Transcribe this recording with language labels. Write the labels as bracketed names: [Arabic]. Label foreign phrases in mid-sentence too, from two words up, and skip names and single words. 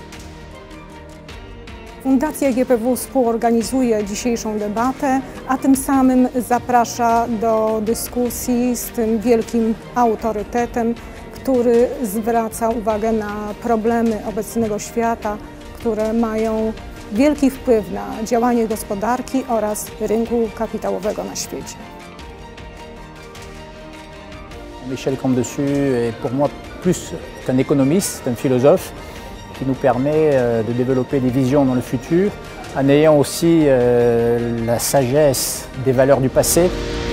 [Polish] Fundacja GPW współorganizuje dzisiejszą debatę, a tym samym zaprasza do dyskusji z tym wielkim autorytetem, który zwraca uwagę na problemy obecnego świata, które mają wielki wpływ na działanie gospodarki oraz rynku kapitałowego na świecie. [French] Michel Cantu est pour moi plus qu'un économiste, un philosophe qui nous permet de développer des visions dans le futur en ayant aussi la sagesse des valeurs du passé.